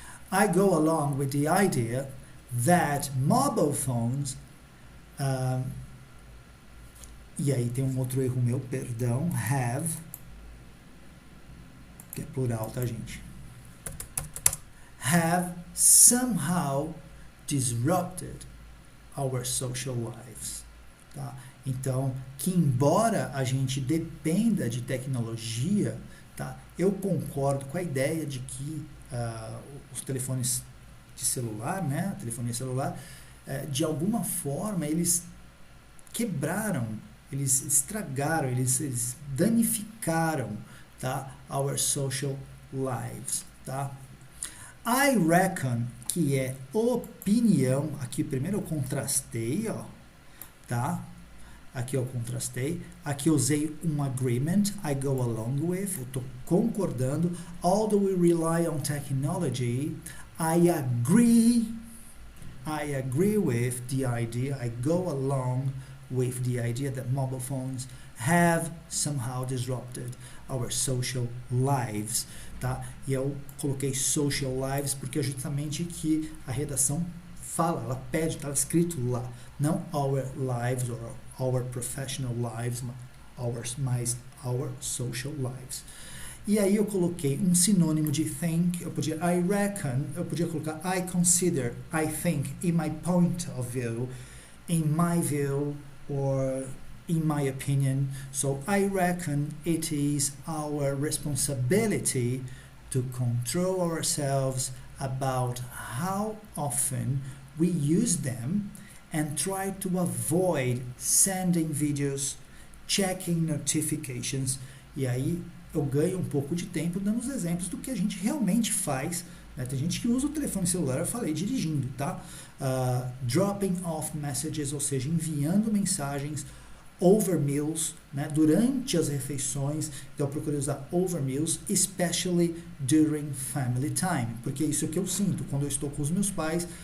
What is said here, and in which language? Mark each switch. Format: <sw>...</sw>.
<en>I go along with the idea that mobile phones,</en> <pt>e aí tem um outro erro meu, perdão, have, que é plural, tá, gente?</pt> <en>Have somehow disrupted our social lives, tá?</en> <pt>Então, que embora a gente dependa de tecnologia, tá? Eu concordo com a ideia de que os telefones de celular, né, a telefonia celular, de alguma forma eles quebraram, eles estragaram, eles danificaram, tá,</pt> <en>our social lives,</en> <pt>tá?</pt> <en>I reckon,</en> <pt>que é opinião, aqui primeiro eu contrastei, ó, tá? Aqui eu contrastei, aqui eu usei um agreement,</pt> <en>I go along with,</en> <pt>eu estou concordando,</pt> <en>although we rely on technology, I agree I agree with the idea, I go along with the idea that mobile phones have somehow disrupted our social lives, tá?</en> <pt>E eu coloquei social lives porque é justamente que a redação fala, ela pede, tá escrito lá, não</pt> <en>our lives or our professional lives,</en> <pt>mas</pt> <en>our social lives.</en> <pt>E aí eu coloquei um sinônimo de think, eu podia</pt> <en>I reckon,</en> <pt>eu podia colocar</pt> <en>I consider, I think, in my point of view, in my view, or in my opinion. So I reckon it is our responsibility to control ourselves about how often we use them and try to avoid sending videos, checking notifications.</en> <pt>E aí eu ganho um pouco de tempo dando os exemplos do que a gente realmente faz, né? Tem gente que usa o telefone celular, eu falei, dirigindo, tá?</pt> <en>Dropping off messages,</en> <pt>ou seja, enviando mensagens</pt> <en>over meals,</en> <pt>né? Durante as refeições. Então eu procurei usar</pt> <en>over meals, especially during family time,</en> <pt>porque isso é o que eu sinto quando eu estou com os meus pais.</pt>